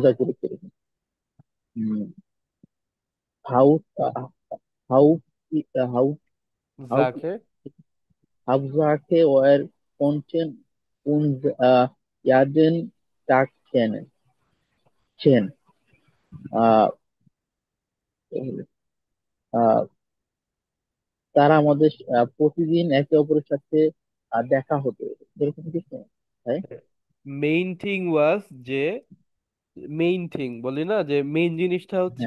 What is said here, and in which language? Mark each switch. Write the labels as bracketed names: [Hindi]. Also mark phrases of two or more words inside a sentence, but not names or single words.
[Bangla] মজা করেছিলাম। হুম, হাউ হাউ হাউ হাউ যাকে। [German] Hauptsache wir konnten uns jeden Tag sehen. [Bangla] আহ, আহ, তারা আমাদের প্রতিদিন একে অপরের সাথে দেখা হতো, এরকম কিছু। তাই [English] main thing was [Bangla] যে [English] main thing [Bangla] বলি না, যে মেইন জিনিসটা হচ্ছে